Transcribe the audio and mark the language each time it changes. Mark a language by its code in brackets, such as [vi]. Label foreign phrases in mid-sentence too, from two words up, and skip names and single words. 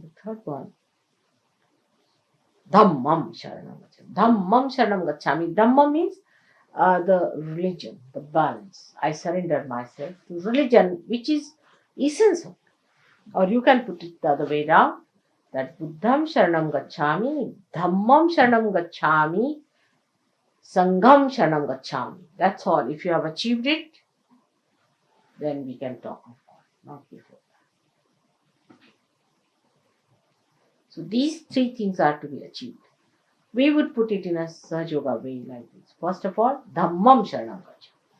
[en] The third one, [pi] Dhammam Sharanam Gacchami. Dhammam Sharanam Gacchami. [en] Dhamma means the religion, the balance. I surrender myself to religion, which is essence of. Or you can put it the other way down, that [pi] Buddham Sharanam Gacchami, Dhammam Sharanam Gacchami, Sangham Sharanam Gacchami. [en] That's all. If you have achieved it, then we can talk of it, not before that. So these three things are to be achieved. We would put it in a Sahajayoga way like this. First of all, [pi] Dhammam Sharanam Gacchami.